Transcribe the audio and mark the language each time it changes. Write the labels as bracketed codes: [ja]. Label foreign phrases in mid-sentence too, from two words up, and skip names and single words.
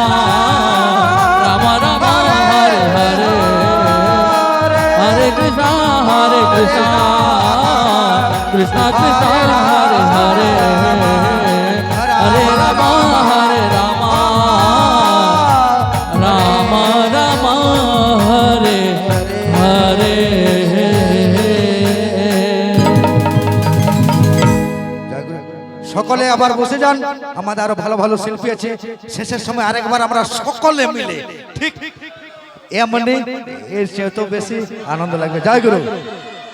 [sa] Rama Hare Hare Hare Krishna Krishna Krishna Hare Hare Hare Rama Rama Rama Rama Hare Hare [bn] সকলে আবার বসে যান আমাদের আরো ভালো ভালো শিল্পী আছে শেষের সময় আরেকবার আমরা সকলে মিলে ঠিক এমনি এর চেয়ে তো বেশি আনন্দ লাগবে জয় গুরু